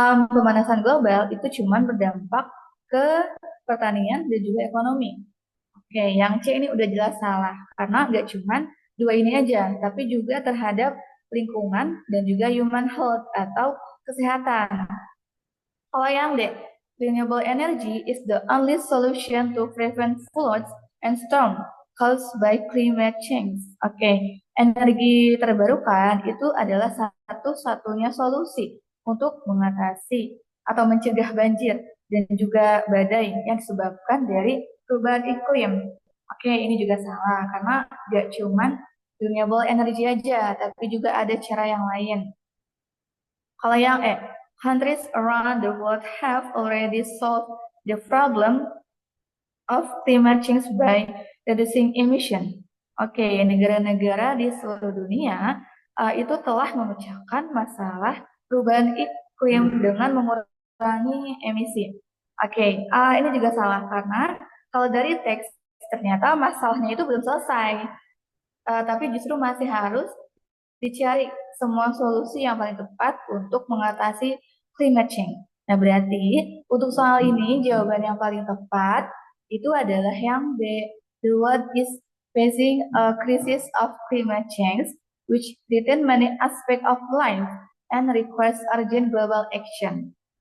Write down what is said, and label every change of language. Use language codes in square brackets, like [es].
[id] Pemanasan global itu cuma berdampak ke pertanian dan juga ekonomi. Oke, yang C ini udah jelas salah, karena nggak cuma dua ini aja, tapi juga terhadap lingkungan dan juga human health atau kesehatan. Kalau yang D, [en] renewable energy is the only solution to prevent floods and storm caused by climate change. [id] Oke, energi terbarukan itu adalah satu-satunya solusi untuk mengatasi atau mencegah banjir dan juga badai yang disebabkan dari perubahan iklim. Oke, ini juga salah karena gak cuman renewable energy aja, tapi juga ada cara yang lain. Kalau yang E, [en] countries around the world have already solved the problem of climate change by reducing emission. [id] Oke, negara-negara di seluruh dunia itu telah memecahkan masalah perubahan iklim dengan mengurangi emisi. Oke, ini juga salah karena kalau dari teks ternyata masalahnya itu belum selesai, tapi justru masih harus dicari semua solusi yang paling tepat untuk mengatasi climate change. Nah, berarti untuk soal ini jawaban yang paling tepat itu adalah yang B. [en] The world is facing a crisis of climate change which threaten many aspects of life and requires urgent global action.